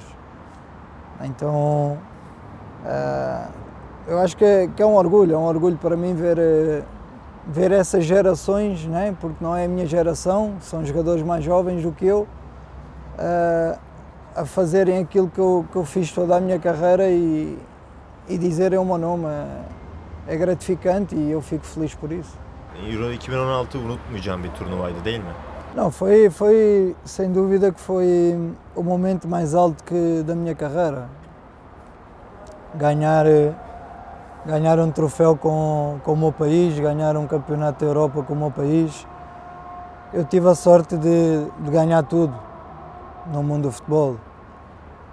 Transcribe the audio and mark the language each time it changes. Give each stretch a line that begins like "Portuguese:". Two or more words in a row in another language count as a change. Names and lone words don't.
Portuguese: Então eu acho que é um orgulho para mim ver essas gerações, né? Porque não é a minha geração, são jogadores mais jovens do que eu, a fazerem aquilo que eu fiz toda a minha carreira e dizerem o meu nome. É gratificante e eu fico feliz por isso.
Turkish: Euro 2016 unutmayacağım bir turnuvaydı değil mi?
Portuguese: Não, foi sem dúvida que foi o momento mais alto da minha carreira. Ganhar um troféu com o meu país, ganhar um campeonato da Europa com o meu país. Eu tive a sorte de ganhar tudo no mundo do futebol.